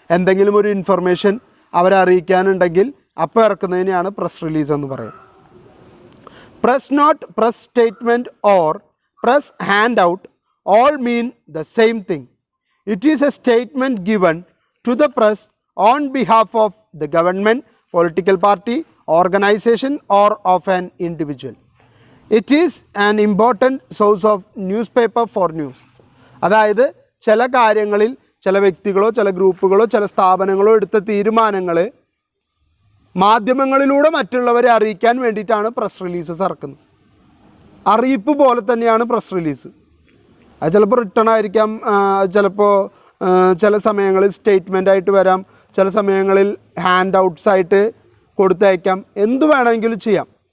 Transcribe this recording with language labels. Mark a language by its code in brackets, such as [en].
[ml] എന്തെങ്കിലും ഒരു ഇൻഫർമേഷൻ അവരെ അറിയിക്കാനുണ്ടെങ്കിൽ അപ്പോൾ ഇറക്കുന്നതിനെയാണ് പ്രസ് റിലീസ് എന്ന് പറയുന്നത്. [en] Press note, press statement or press handout all mean the same thing. It is a statement given to the press on behalf of the government, political party, organization or of an individual. It is an important source of newspaper for news. [ml] അതായത് ചില കാര്യങ്ങളിൽ ചില വ്യക്തികളോ ചില ഗ്രൂപ്പുകളോ ചില സ്ഥാപനങ്ങളോ എടുത്ത തീരുമാനങ്ങൾ മാധ്യമങ്ങളിലൂടെ മറ്റുള്ളവരെ അറിയിക്കാൻ വേണ്ടിയിട്ടാണ് പ്രസ് റിലീസസ് ഇറക്കുന്നത്. അറിയിപ്പ് പോലെ തന്നെയാണ് പ്രസ് റിലീസ്. അത് ചിലപ്പോൾ റിട്ടേൺ ആയിരിക്കാം, ചിലപ്പോൾ ചില സമയങ്ങളിൽ സ്റ്റേറ്റ്മെൻ്റ് ആയിട്ട് വരാം, ചില സമയങ്ങളിൽ ഹാൻഡ് ഔട്ട്സ് ആയിട്ട് കൊടുത്തയക്കാം, എന്തു വേണമെങ്കിലും ചെയ്യാം.